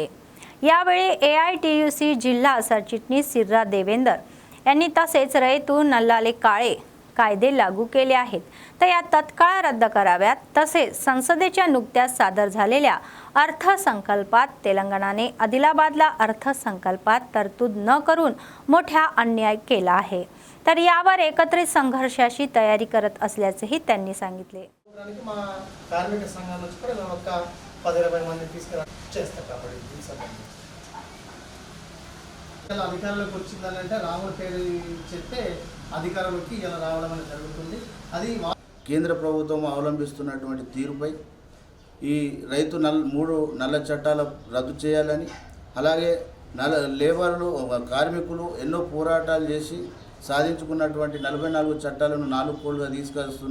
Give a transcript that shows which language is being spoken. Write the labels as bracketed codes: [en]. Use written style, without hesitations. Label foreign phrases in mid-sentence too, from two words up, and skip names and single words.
[mr] यावेळी AITUC जिल्हा सरचिटणीस सिर्रा देवेंदर यांनी तसेच रयतू नल्लाले काळे कायदे लागू केले आहेत तर या तत्काळ रद्द कराव्यात. तसेच संसदेच्या नुकत्याच सादर झालेल्या अर्थसंकल्पात तेलंगणाने आदिलाबादला अर्थसंकल्पात तरतूद न करून मोठा अन्याय केला आहे. तर यावर एकत्रित संघर्षाची तयारी करत असल्याचेही त्यांनी सांगितले. [te] అధికారంలోకి వచ్చిందంటే రాముడి పేరు చెప్తే అధికారంలోకి ఇలా రావడం అనేది జరుగుతుంది. అది కేంద్ర ప్రభుత్వం అవలంబిస్తున్నటువంటి తీరుపై ఈ రైతు మూడు నల్ల చట్టాల రద్దు చేయాలని, అలాగే లేబర్లు కార్మికులు ఎన్నో పోరాటాలు చేసి సాధించుకున్నటువంటి 44 చట్టాలను 4 కోళ్లుగా తీసుకొస్తున్న